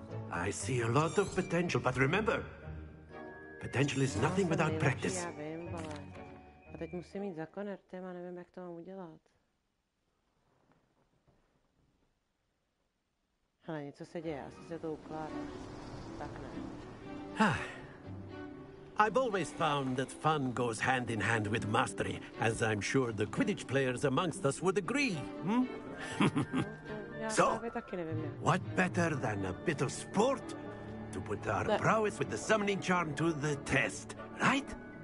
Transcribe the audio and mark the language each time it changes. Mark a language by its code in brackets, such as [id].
[en] I see a lot of potential, but remember, potential is nothing without practice. [cs] Já vím, vole. A teď musím jít za Konertem a nevím, jak to mám udělat. Hele, něco se děje, asi se to ukládá. Tak ne. [en] I've always found that fun goes hand in hand with mastery, as I'm sure the Quidditch players amongst us would agree. Hmm? [cs] Já [en] So, [cs] právě taky nevím, jak. [en] what better than a bit of sport to put our prowess with the summoning charm to the test, right?